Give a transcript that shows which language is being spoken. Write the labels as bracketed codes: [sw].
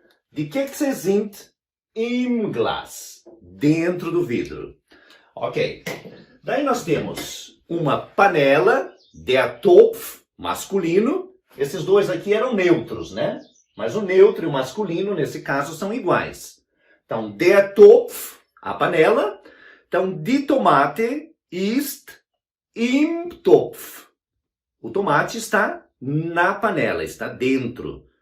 [de] Die Kekse sind im Glas. [pt] Dentro do vidro. [de] Ok. [pt] Daí nós temos uma panela, der Topf, masculino. Esses dois aqui eram neutros, né? Mas o neutro e o masculino, nesse caso, são iguais. Então, der Topf, a panela. [de] Então, die Tomate ist im Topf. [pt] O tomate está na panela, está dentro.